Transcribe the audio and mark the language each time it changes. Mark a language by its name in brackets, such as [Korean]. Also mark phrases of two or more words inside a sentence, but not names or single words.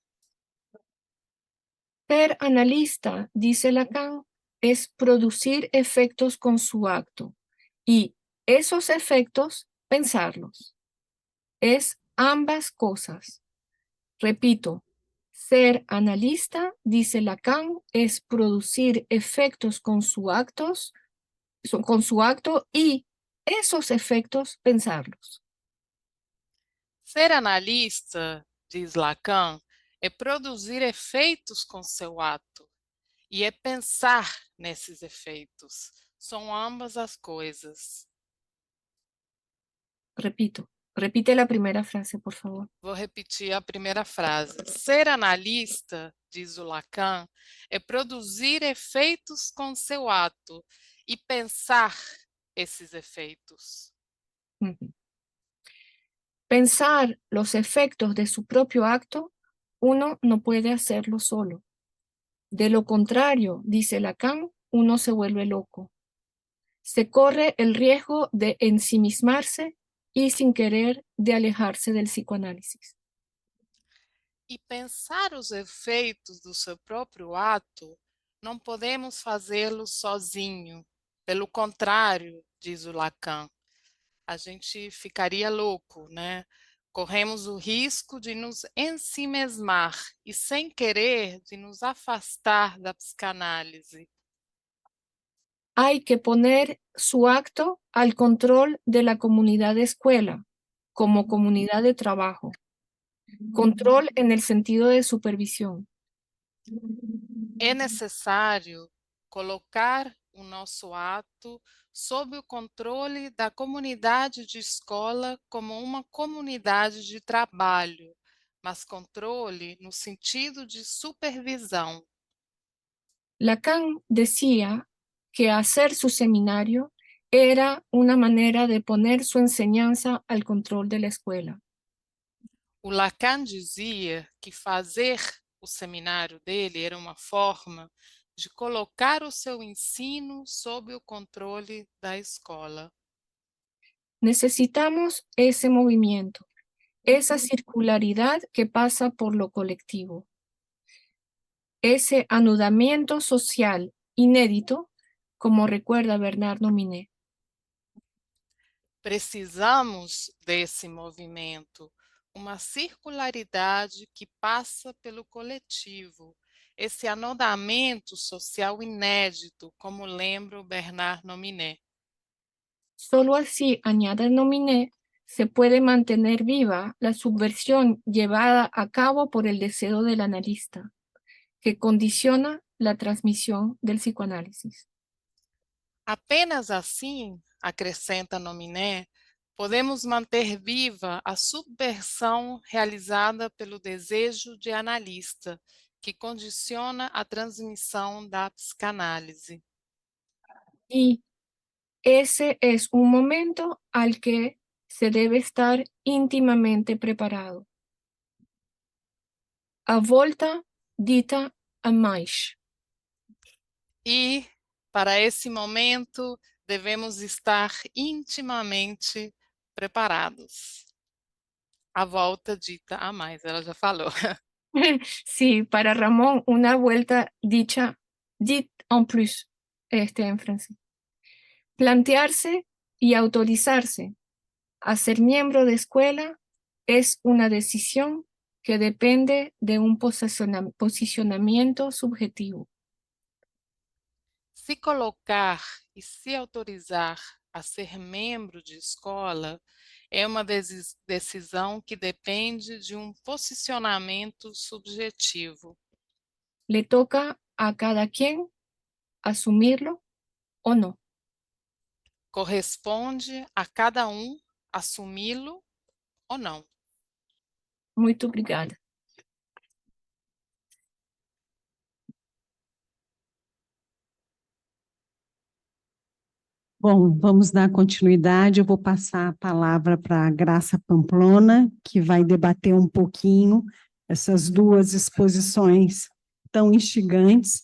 [Spanish] Ser analista, dice Lacan, es producir efectos con su acto y esos efectos pensarlos. Es ambas cosas. Repito, ser analista, dice Lacan, es producir efectos con su acto y esos efectos pensarlos. [Portuguese] Ser analista, diz Lacan, é produzir efeitos com seu ato e é pensar nesses efeitos. São ambas as coisas. [Spanish] Repito, repite la primera frase, por favor. [Portuguese] Vou repetir a primeira frase. Ser analista, diz o Lacan, é produzir efeitos com seu ato e pensar esses efeitos. Ujú. [Spanish] Pensar los efectos de su propio acto, uno no puede hacerlo solo. De lo contrario, dice Lacan, uno se vuelve loco. Se corre el riesgo de ensimismarse y sin querer de alejarse del psicoanálisis. [Portuguese] E pensar os efeitos do seu próprio ato, não podemos fazê-lo sozinho. Pelo contrário, diz o Lacan, a gente ficaria louco, né? Corremos o risco de nos ensimesmar e, sem querer, de nos afastar da psicanálise. [Spanish] Hay que poner su acto al control de la comunidad de escuela, como comunidad de trabajo. Control en el sentido de supervisión. [Portuguese] É necessário colocar o nosso ato sob o controle da comunidade de escola como uma comunidade de trabalho, mas controle no sentido de supervisão. [Spanish] Lacan decía que hacer su seminario era una manera de poner su enseñanza al control de la escuela. [Portuguese] O Lacan dizia que fazer o seminário dele era uma forma de colocar o seu ensino sob o controle da escola. [Spanish] Necesitamos ese movimiento, esa circularidad que pasa por lo colectivo, ese anudamiento social inédito, como recuerda Bernardo Minet. [Portuguese] Precisamos desse movimento, uma circularidade que passa pelo coletivo, esse anodamento social inédito, como lembra o Bernard Nominet. [Spanish] Solo así, añade Nominé, se puede mantener viva la subversión llevada a cabo por el deseo del analista, que condiciona la transmisión del psicoanálisis. [Portuguese] Apenas assim, acrescenta Nominé, podemos manter viva a subversão realizada pelo desejo de analista, que condiciona a transmissão da psicanálise. [Spanish] Y ese es un momento al que se debe estar íntimamente preparado. [Portuguese] A volta dita a mais. E, para esse momento, devemos estar intimamente preparados. A volta dita a mais, ela já falou. [Spanish] Sí, para Ramón, una vuelta dicha, [French] dit en plus, [Spanish] en francés. Plantearse y autorizarse a ser miembro de escuela es una decisión que depende de un posicionamiento subjetivo. [Portuguese] Se colocar e se autorizar a ser membro de escola é uma decisão que depende de um posicionamento subjetivo. [Spanish] Le toca a cada quien asumirlo o no. [Portuguese] Corresponde a cada um assumi-lo ou não. Muito obrigada. Bom, vamos dar continuidade. Eu vou passar a palavra para a Graça Pamplona, que vai debater um pouquinho essas duas exposições tão instigantes.